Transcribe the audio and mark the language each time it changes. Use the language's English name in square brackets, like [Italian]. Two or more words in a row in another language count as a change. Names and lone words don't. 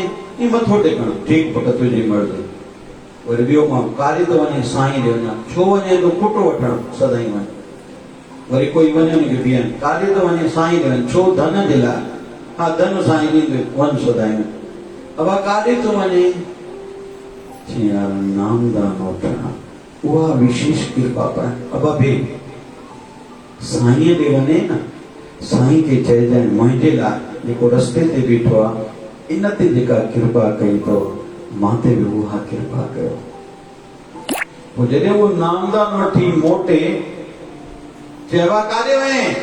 [Sindhi] ईअं मथो टेकणु, ठीकु पुट तुंहिंजी मर्ज़ी। वरी ॿियो माण्हू कारे थो वञे, साईं ॾे वञा। छो वञे थो? पुटु वठणु, सदाई वञ। वरी कोई वञे हुनखे बीहाइनि, काॾे थो वञे? साईं ॾे वञ। छो? धन जे लाइ। हा, धन साईं ॾींदे, वञ सदाई वञ। अबा काॾे थो वञे? चई यार नामदान वठणु, उहा विशेष कृपा पाए। अबा बे साईं ॾे वञे न, साईं खे चइजांइ मुंहिंजे लाइ जेको रस्ते ते बीठो आहे, इन ते जेका कृपा कई अथव, मां ते बि उहा कृपा कयो। पोइ जॾहिं उहो नामदान वठी मोटे, चइबा काॾे वञे?